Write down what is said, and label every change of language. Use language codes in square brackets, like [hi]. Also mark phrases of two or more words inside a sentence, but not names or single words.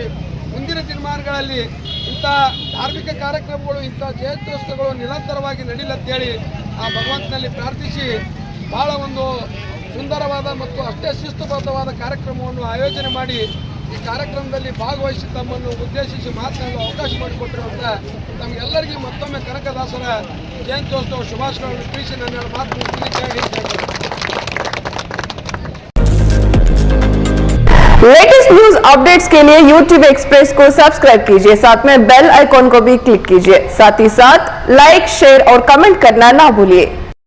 [kn] ಮುಂದಿನ ದಿನಮಾನಗಳಲ್ಲಿ ಇಂಥ ಧಾರ್ಮಿಕ ಕಾರ್ಯಕ್ರಮಗಳು, ಇಂಥ ಜಯಂತ್ಯೋತ್ಸವಗಳು ನಿರಂತರವಾಗಿ ನಡೀಲಂತೇಳಿ ಆ ಭಗವಂತನಲ್ಲಿ ಪ್ರಾರ್ಥಿಸಿ ಭಾಳ ಒಂದು ಸುಂದರವಾದ ಮತ್ತು ಅಷ್ಟೇ ಶಿಸ್ತುಬದ್ಧವಾದ ಕಾರ್ಯಕ್ರಮವನ್ನು ಆಯೋಜನೆ ಮಾಡಿ ಈ ಕಾರ್ಯಕ್ರಮದಲ್ಲಿ ಭಾಗವಹಿಸಿ ತಮ್ಮನ್ನು ಉದ್ದೇಶಿಸಿ ಮಾತನಾಡಲು ಅವಕಾಶ ಮಾಡಿಕೊಟ್ಟಿರುವಂಥ ತಮಗೆಲ್ಲರಿಗೂ ಮತ್ತೊಮ್ಮೆ ಕನಕದಾಸರ ಜಯಂತ್ಯೋತ್ಸವ ಶುಭಾಶಯಗಳನ್ನು ತಿಳಿಸಿ ನನ್ನ ಮಾತು ಮುಗಿಸಲಿಕ್ಕೆ. [en] latest news updates [hi] के लिए YouTube एक्सप्रेस को सब्सक्राइब कीजिए, साथ में [en] bell icon [hi] को भी क्लिक कीजिए, साथ ही साथ [en] like, share [hi] और कमेंट करना ना भूलिए।